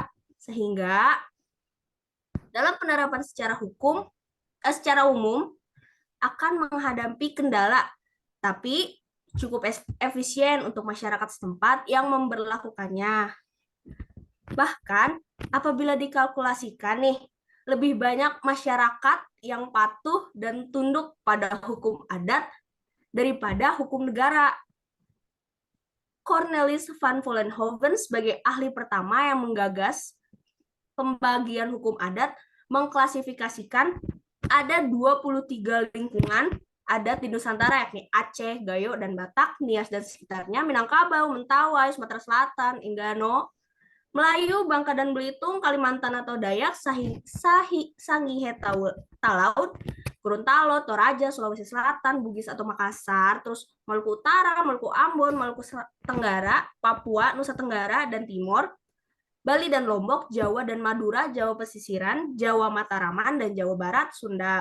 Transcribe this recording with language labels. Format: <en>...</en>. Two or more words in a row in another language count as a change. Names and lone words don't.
<id>Sehingga dalam penerapan secara umum akan menghadapi kendala, tapi cukup efisien untuk masyarakat setempat yang memberlakukannya. Bahkan apabila dikalkulasikan nih, lebih banyak masyarakat yang patuh dan tunduk pada hukum adat daripada hukum negara. Cornelis van Vollenhoven sebagai ahli pertama yang menggagas pembagian hukum adat mengklasifikasikan ada 23 lingkungan adat di Nusantara, yakni Aceh, Gayo, dan Batak, Nias dan sekitarnya, Minangkabau, Mentawai, Sumatera Selatan, Enggano, Melayu, Bangka dan Belitung, Kalimantan atau Dayak, Sangihe Talaut, Gorontalo, Toraja, Sulawesi Selatan, Bugis atau Makassar, terus Maluku Utara, Maluku Ambon, Maluku Tenggara, Papua, Nusa Tenggara dan Timur, Bali dan Lombok, Jawa dan Madura, Jawa Pesisiran, Jawa Mataraman, dan Jawa Barat, Sunda.</id>